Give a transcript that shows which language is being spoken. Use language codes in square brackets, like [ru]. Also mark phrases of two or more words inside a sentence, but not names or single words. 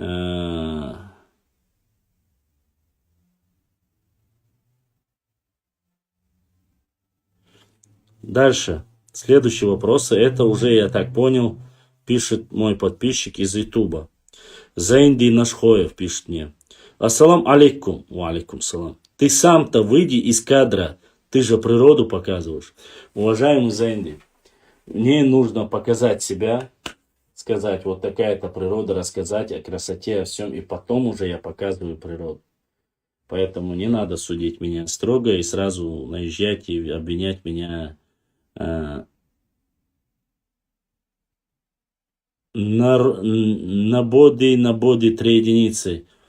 [ru] Дальше. Следующий вопрос. Это уже, я так понял, пишет мой подписчик из Ютуба. Заинди Нашхоев пишет мне. [ar] السلام عليكم. وعليكم السلام. [ru] Ты сам-то выйди из кадра. Ты же природу показываешь. Уважаемый Заинди, мне нужно показать себя, сказать, вот такая-то природа, рассказать о красоте, о всем, и потом уже я показываю природу. Поэтому не надо судить меня строго и сразу наезжать и обвинять меня на боди 3 единицы.